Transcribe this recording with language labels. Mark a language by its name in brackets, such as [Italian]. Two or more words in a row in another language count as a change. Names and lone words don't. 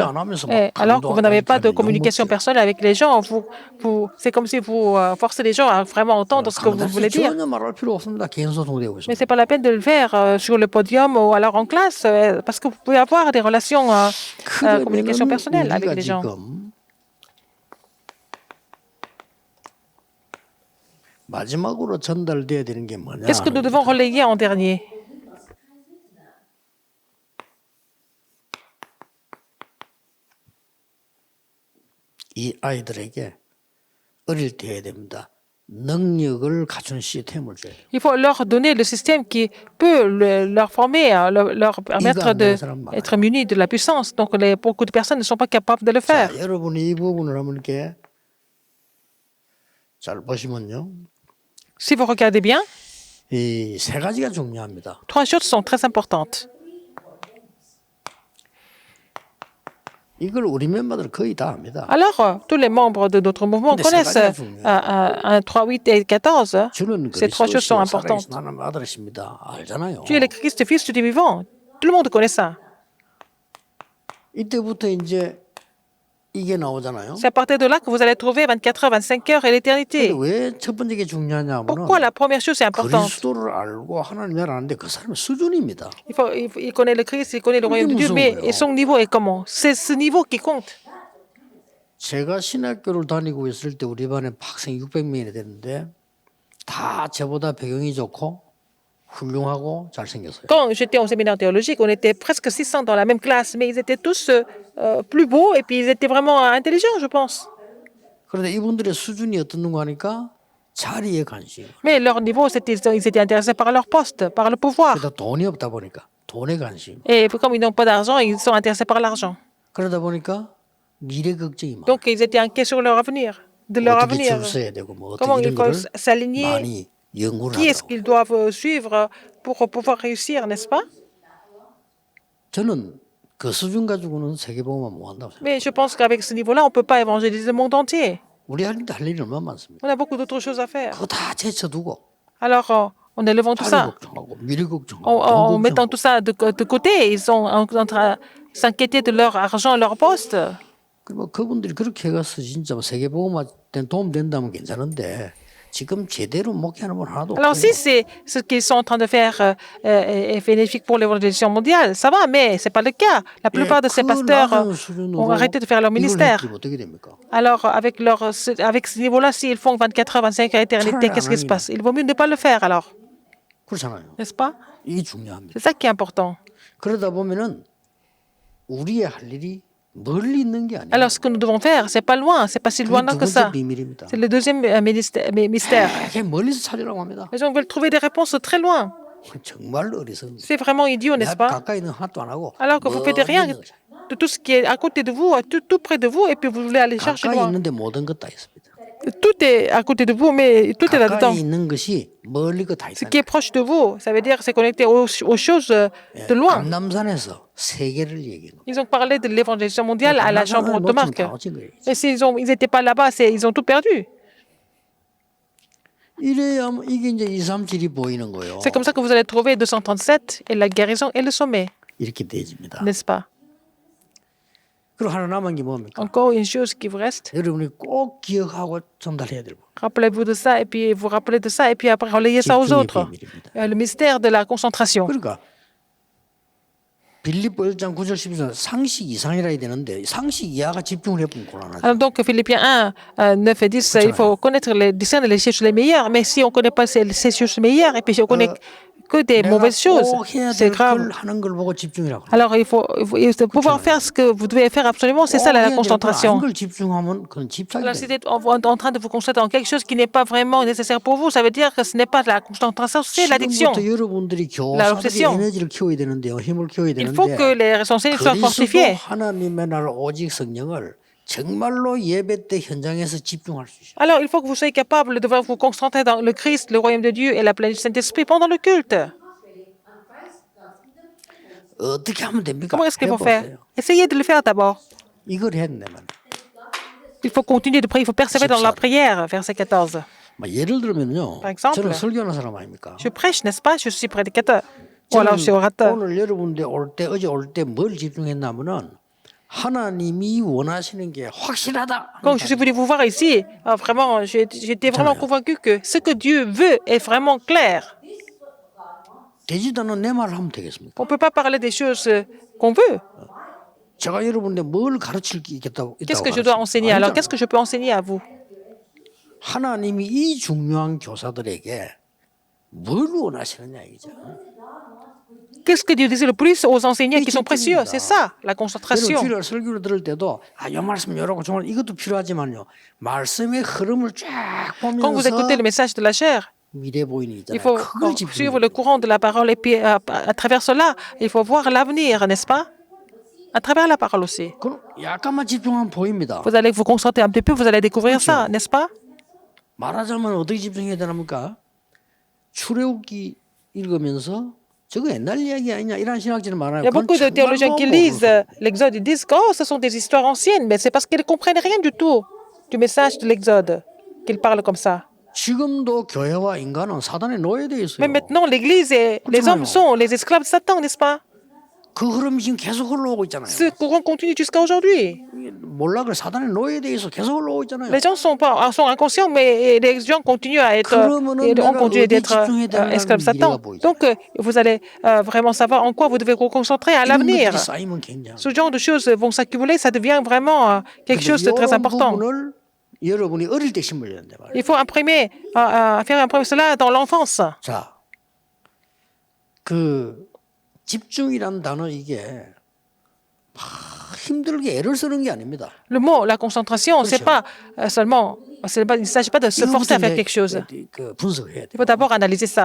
[French] Alors que vous n'avez pas de communication personnelle avec les gens, c'est comme si vous forcez les gens à vraiment entendre ce que vous voulez dire. [Korean] 전혀 말할 필요 없습니다. 개인 소통되고 [French] Mais [Korean] 있습니다. [French] c'est pas la peine de le faire sur le podium ou alors en classe, parce que vous pouvez avoir des relations, communication [Korean] 그러면은 [French] personnelle avec [Korean] 우리가 [French] les gens. [Korean] 지금 마지막으로 전달돼야 되는 게 뭐냐? [French] Qu'est-ce que nous devons relayer en dernier? [Korean] 이 아이들에게 어릴 때 해야 됩니다. 능력을 갖춘 시스템을 줘야 돼요. [French] Il faut leur donner le système qui peut leur former, leur permettre d'être munis de la puissance. Donc, beaucoup de personnes ne sont pas capables de le faire. [Korean] 자, 여러분이 이 부분을 한번 이렇게 잘 보시면요. [French] Si vous regardez bien, [Korean] 이 세 가지가 중요합니다. [French] trois choses sont très importantes. [Korean] 이걸 우리 멤버들 거의 다 압니다. [French] Alors, tous les membres de notre mouvement Mais connaissent c'est pas 1, 3, 8 et 14. [Korean] 주는 [French] Ces trois choses sont [Korean] 그리스도시요 [French] importantes. [Korean] 살아계신 하나님 아들이십니다. 알잖아요. [French] Tu es le Christ, fils du Dieu vivant. Tout le monde connaît ça. [Korean] 이때부터 이제 이게 나오잖아요. [French] C'est à partir de là que vous allez trouver 24 heures, 25 heures et l'éternité. [Korean] 왜 첫 번째 게 중요하냐면은 [French] Pourquoi la première chose est importante? [Korean] 그리스도를 알고 하나님을 아는데 그 사람의 수준입니다. [French] Il connaît le Christ, il connaît le royaume de Dieu, mais et son niveau est comment? C'est ce niveau qui compte. [Korean] 제가 신학교를 다니고 있을 때 우리 반에 학생 600명이 됐는데 다 저보다 배경이 좋고 훌륭하고 잘생겼어요. [French] Quand j'étais au séminaire théologique, on était presque 600 dans la même classe, mais ils étaient tous plus beaux et puis ils étaient vraiment intelligents, je pense. [Korean] 그런데 이분들의 수준이 어떻는가 하니까 자리에 관심. [French] Mais leur niveau, ils étaient intéressés par leur poste, par le pouvoir. [Korean] 그러다 돈이 없다 보니까 돈에 관심. [French] Et comme ils n'ont pas d'argent, ils sont intéressés par l'argent. [Korean] 그러다 보니까 미래 걱정이 많아. [French] Donc ils étaient inquiets sur leur avenir, de leur [Korean] 어떻게 [French] avenir. [Korean] 줄 서야 되고 뭐 [French] Comment [Korean] 어떻게 [French] ils [Korean] 이런 거를 [French] peuvent s'aligner, [Korean] 많이 연구를 [French] qui est-ce [Korean] 하더라고. [French] qu'ils doivent suivre pour pouvoir réussir, n'est-ce pas? [Korean] 저는 그 수준 가지고는 세계복음화 못 한다고 생각해요. [French] Mais je pense qu'avec ce niveau-là, on ne peut pas évangéliser le monde entier. [Korean] 우리 할 일이 얼마나 많습니다. [French] On a beaucoup d'autres choses à faire. [Korean] 그거 다 제쳐두고 [French] Alors, en élevant tout [Korean] 자리 [French] ça, [Korean] 걱정하고 미래 걱정하고 [French] en [Korean] 돈 [French] mettant [Korean] 걱정하고 [French] tout ça de côté, ils sont en train de s'inquiéter de leur argent, leur poste. [Korean] 뭐 그분들이 그렇게 해가서 진짜 뭐 세계복음화 도움 된다면 괜찮은데 지금 제대로 목회하는 분 하나도 [French] Alors, [Korean] 없어요. [French] si c'est ce qu'ils sont en train de faire est bénéfique pour l'évangélisation mondiale, ça va, mais ce n'est pas le cas. La plupart de ces pasteurs ont arrêté de faire leur ministère. [Korean] 어떻게 됩니까? [French] Alors, avec ce niveau-là, s'ils font 24 heures, 25 heures éternité, qu'est-ce qui se passe? Il vaut mieux ne pas le faire, alors, [Korean] 그렇잖아요. [French] n'est-ce pas? [Korean] 이게 중요합니다. [French] C'est ça qui est important. [Korean] 그러다 보면은 우리의 할 일이 멀리 있는 게 아니에요. [French] Alors, ce que nous devons faire, c'est pas loin, c'est pas si [Korean] 그게 [French] loin [Korean] 두 [French] que [Korean] 번째 [French] ça. [Korean] 비밀입니다. [French] C'est le deuxième mystère. [Korean] 되게 멀리서 찾으라고 합니다. [French] Les gens veulent trouver des réponses très loin. [Korean] 정말 어리석은 [French] C'est vraiment idiot, n'est-ce pas? [Korean] 가까이 있는 하나도 안 하고 [French] Alors que vous faites rien de tout ce qui est à côté de vous, tout près de vous, et puis vous voulez aller chercher [Korean] 가까이 [French] loin. [Korean] 있는데 모든 것 다 있습니다. [French] Tout est à côté de vous, mais tout est là-dedans. [Korean] 가까이 있는 것이 멀리 거 다 [French] Ce [Korean] 있다. [French] qui est proche de vous, ça veut dire c'est connecté aux choses de loin. [Korean] 감남산에서 세계를 얘기하는 거예요. [French] Ils ont parlé de l'évangélisation mondiale à la chambre haute de [Korean] 놓치면 [French] Marc. [Korean] 다 놓친 거예요. [French] Et s'ils n'étaient pas là-bas, ils ont tout perdu. [Korean] 이래야 이게 이제 237이 보이는 거예요. [French] C'est comme ça que vous allez trouver 237 et la guérison et le sommet, [Korean] 이렇게 되집니다. [French] n'est-ce pas? [Korean] 그리고 하나 남은 게 뭡니까? [French] Encore une chose qui vous reste. [Korean] 여러분이 꼭 기억하고 전달해야 될 거. [French] Rappelez-vous de ça et puis vous rappelez de ça et puis après relayez ça aux [Korean] 집중의 [French] autres. [Korean] 비밀입니다. [French] Le mystère de la concentration. [Korean] 그러니까 빌립보 1장 9절 10절 상식 이상이라 해야 되는데 상식 이하가 집중을 해보면 곤란하죠. [French] Alors donc Philippiens 1, 9 et 10, il faut connaître discerner les choses les meilleures, mais si on ne connaît pas ces choses meilleures et puis si on connaît que des mauvaises choses, [Korean] 꼭 해야 [French] c'est [Korean] 될 [French] grave. [Korean] 걸 하는 걸 보고 집중이라고. [French] Alors il faut pouvoir faire ce que vous devez faire absolument, c'est ça la concentration. [Korean] 걸 집중하면 그건 집착이 [French] Alors si [Korean] 돼요. [French] vous êtes en train de vous concentrer dans quelque chose qui n'est pas vraiment nécessaire pour vous, ça veut dire que ce n'est pas de la concentration, c'est l'addiction. [Korean] 지금부터 여러분들이 [French] La [Korean] 교사들이 [French] obsession. [Korean] 에너지를 키워야 되는데요. 힘을 키워야 [French] Il faut que [Korean] 되는데 [French] les enseignants soient [Korean] 그리스도 [French] fortifiés. [Korean] 하나님의 나라 오직 성령을 정말로 예배 때 현장에서 집중할 수 있어요. [French] Alors il faut que vous soyez capable de vous concentrer dans le Christ, le royaume de Dieu et la pleine du Saint-Esprit pendant le culte. [Korean] 어떻게 하면 됩니까? [French] Comment est-ce qu'il faut faire? [Korean] 해보세요. [French] Essayez de le faire d'abord. [Korean] 이걸 해야 된다면. [French] Il faut continuer de prier, il faut persévérer dans la prière, verset 14. [Korean] 예를 들면요. [French] Par exemple, [Korean] 저는 설교하는 사람 아닙니까? [French] Je prêche, n'est-ce pas? Je suis prédicateur. Ou alors je suis orateur. [Korean] 오늘 여러분들 어제 올 때 뭘 집중했냐면은 하나님이 원하시는 게 확실하다. [French] Quand je suis venu vous voir ici, vraiment, j'étais vraiment convaincu que ce que Dieu veut est vraiment clair. [Korean] 되지도 않은 내 말을 하면 되겠습니까? [French] On ne peut pas parler des choses qu'on veut. [Korean] 제가 여러분들 뭘 가르칠 게 있다고 [French] Qu'est-ce que je dois enseigner? Alors, qu'est-ce que je peux enseigner à vous? [Korean] 하나님이 이 중요한 교사들에게 뭘 원하시느냐 이거죠. [French] Qu'est-ce que Dieu désire le plus aux enseignants qui sont précieux? C'est ça, la [Korean] 여러분 [French] concentration. [Korean] 주일날 설교를 들을 때도 요 말씀 이러고 정말 이것도 필요하지만요. 말씀의 흐름을 쫙 [French] Quand vous [Korean] 보면서 [French] écoutez le message de la chair, [Korean] 미래 보이는 [French] il [Korean] 있잖아요. [French] faut [Korean] 그걸 [French] suivre [Korean] 집중해요. [French] le courant de la parole et puis à travers cela, il faut voir l'avenir, n'est-ce pas? À travers la parole aussi. [Korean] 그럼 약간만 집중하면 보입니다. [French] Vous allez vous concentrer un petit peu, vous allez découvrir ça, n'est-ce pas? [Korean] 말하자면 어떻게 집중해야 되랍니까? 출애굽기 읽으면서 저거 옛날 이야기 아니냐 이런 신학자는 많아요. [French] Il y a beaucoup de théologiens qui lisent l'Exode et disent que oh, ce sont des histoires anciennes, mais c'est parce qu'ils ne comprennent rien du tout du message de l'Exode qu'ils parlent comme ça. [Korean] 지금도 교회와 인간은 사단의 노예되어 있어요. [French] Mais maintenant, l'Église et les hommes sont les esclaves de Satan, n'est-ce pas? [Korean] 그 흐름이 지금 계속 흘러오고 있잖아요. [French] Ce courant continue jusqu'à aujourd'hui. [Korean] 몰라 그래 사단의 노예되어 있어 계속 흘러오고 있잖아요. [French] Les gens sont inconscients, mais les gens continuent à être, ont continué d'être esclaves de Satan. Donc, vous allez vraiment savoir en quoi vous devez vous concentrer à l'avenir. [Korean] 이런 것들이 쌓이면 굉장히. [French] Ce genre de choses vont s'accumuler, ça devient vraiment quelque chose de très [Korean] 이런 [French] important. [Korean] 부분을 여러분이 어릴 때 심으려야 된다 말이에요. [French] Il faut faire imprimer cela dans l'enfance. [Korean] 자, 그 집중이란 단어 이게 막 힘들게 애를 쓰는 게 아닙니다. [French] Le mot, la concentration, c'est pas seulement, il ne s'agit pas de se forcer à faire quelque chose. [Korean] 그 분석해야 돼. [French] Il faut d'abord analyser ça.